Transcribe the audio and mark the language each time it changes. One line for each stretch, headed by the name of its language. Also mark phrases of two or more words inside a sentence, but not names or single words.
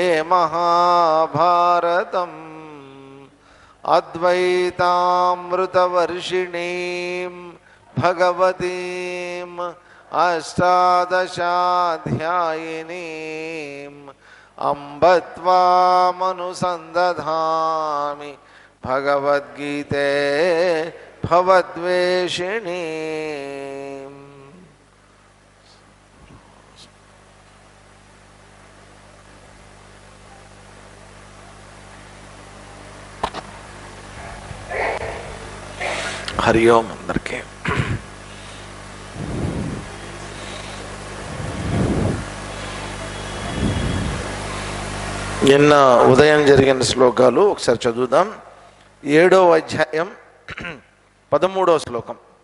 Sanskrit: महाभारतम् अद्वैतामृतवर्षिणीं भगवतीम् अष्टादशाध्यायिनीम् अम्ब त्वामनुसन्दधामि भगवद्गीते भवद्वेषिणी। हरि ओम
Telugu: अंदरिकी నిన్న ఉదయం జరిగిన శ్లోకాలు ఒకసారి చదువుదాం. 7వ అధ్యాయం 13వ శ్లోకం.